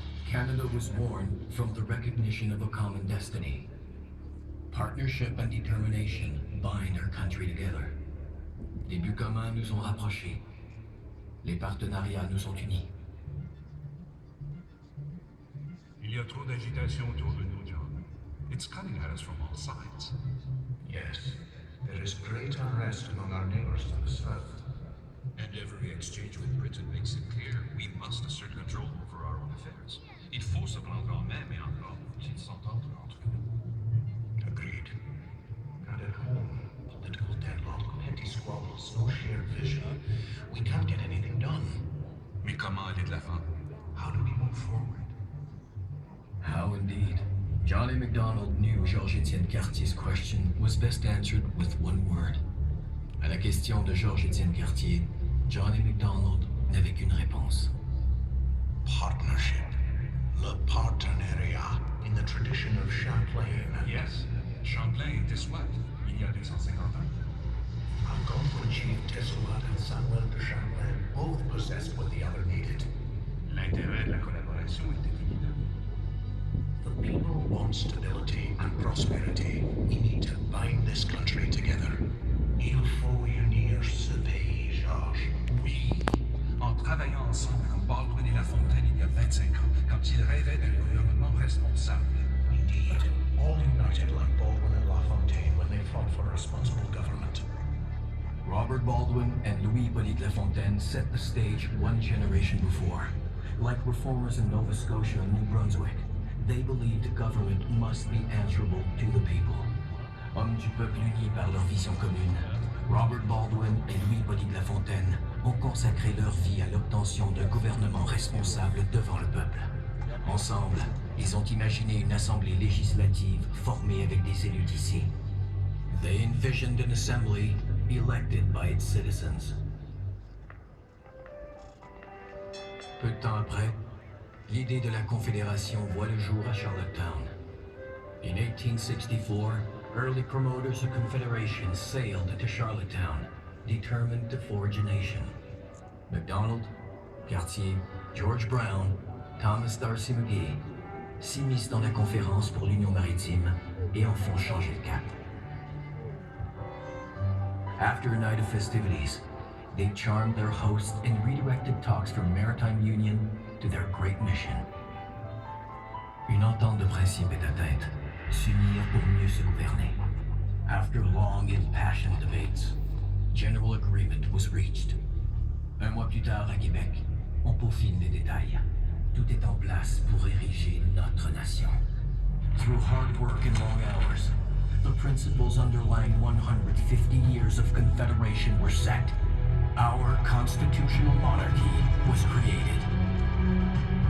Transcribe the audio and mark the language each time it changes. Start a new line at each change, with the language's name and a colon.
English: Canada was born from the recognition of a common destiny. Partnership and determination bind our country together.
French: Les buts communs nous ont rapprochés. Les partenariats nous ont unis. Il y a trop d'agitation autour de nous, John.
English: It's coming at us from all sides. Yes, there is great unrest among our neighbors to the south. And every exchange with Britain makes it clear we must assert control over our own affairs.
French: Il faut se prendre en main, mais encore faut-il s'entendre entre nous.
English: Agreed. And at home, political deadlock, petty squabbles, no shared vision. We can't get anything done.
French: Mais comment aller de la fin.
English: How do we move forward? How indeed. Johnny MacDonald knew Georges-Étienne Cartier's question was best answered with one word.
French: À la question de Georges-Étienne Cartier, Johnny MacDonald n'avait qu'une réponse.
English: Partnership.
French: Le partenariat.
English: In the tradition of Champlain.
French: Yes, Champlain était Soit, il y a 250 ans.
English: Algonquin chief Tessuat and Samuel de Champlain both possessed what the other needed.
French: L'intérêt de la collaboration était évident.
English: The people want stability and prosperity. We need to bind this country together.
French: Il faut unir ce pays, Georges. Oui, en travaillant ensemble comme Baldwin et La Fontaine il y a 25 ans, quand ils rêvaient d'un gouvernement responsable.
English: Indeed, all united like Baldwin and LaFontaine when they fought for responsible government. Robert Baldwin and Louis-Hippolyte Lafontaine set the stage one generation before. Like reformers in Nova Scotia and New Brunswick, they believed government must be answerable to the people.
French: Hommes du peuple unis par leur vision commune, Robert Baldwin et Louis-Hippolyte Lafontaine ont consacré leur vie à l'obtention d'un gouvernement responsable devant le peuple. Ensemble, ils ont imaginé une assemblée législative formée avec des élus d'ici.
English: They envisioned an assembly elected by its citizens.
French: Peu de temps après, l'idée de la Confédération voit le jour à Charlottetown.
English: In 1864, early promoters of Confederation sailed to Charlottetown, determined to forge a nation.
French: MacDonald, Cartier, George Brown, Thomas D'Arcy McGee s'immiscent dans la conférence pour l'Union maritime et en font changer le cap.
English: After a night of festivities, they charmed their hosts and redirected talks from maritime union to their great mission.
French: Une entente de principe est atteinte, s'unir pour mieux se gouverner.
English: After long impassioned debates, general agreement was reached.
French: Un mois plus tard à Québec, on peaufine les détails. Tout est en place pour ériger notre nation.
English: Through hard work and long hours, the principles underlying 150 years of Confederation were set. Our constitutional monarchy was created.